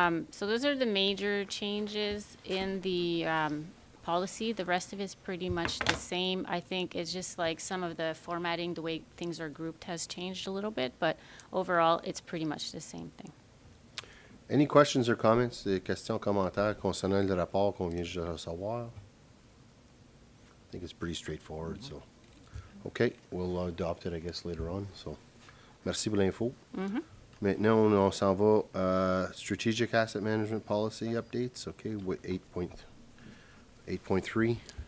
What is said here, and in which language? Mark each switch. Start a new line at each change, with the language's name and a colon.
English: So those are the major changes in the policy. The rest of it's pretty much the same. I think it's just like some of the formatting, the way things are grouped has changed a little bit, but overall, it's pretty much the same thing. Any questions or comments,
French: des questions, commentaires concernant le rapport qu'on vient juste de recevoir?
English: I think it's pretty straightforward, so. Okay, we'll adopt it, I guess, later on, so.
French: Merci pour l'info. Maintenant, on s'en va, Strategic Asset Management Policy Updates, okay, with 8.3.